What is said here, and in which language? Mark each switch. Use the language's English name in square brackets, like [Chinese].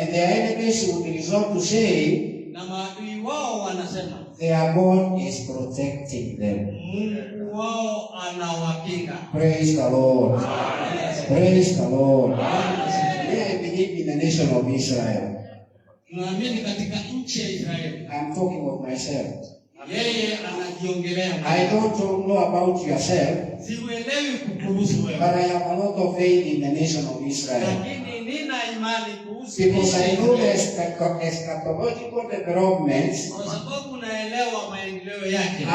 [English] And their enemies would resort to say [Swahili] na maadui wao wanasema [English] their God is protecting them. [Swahili] Mungu wao anawakinga. [English] Praise the Lord. Praise the Lord. I believe in the nation of Israel. [Swahili] Tunaamini katika nchi ya Israeli. [English] I'm talking of myself. [Swahili] Yeye anajiongelea. [English] I don't know about yourself, [Swahili] Siuelewi kukuhusu [English] but [Swahili] wewe, [English] I have a lot of faith in the nation of Israel. [Swahili] lakini nina imani kuhusu [English] Because I know the [Swahili] nchi, [English] eschatological developments [Swahili] kwa sababu naelewa maendeleo yake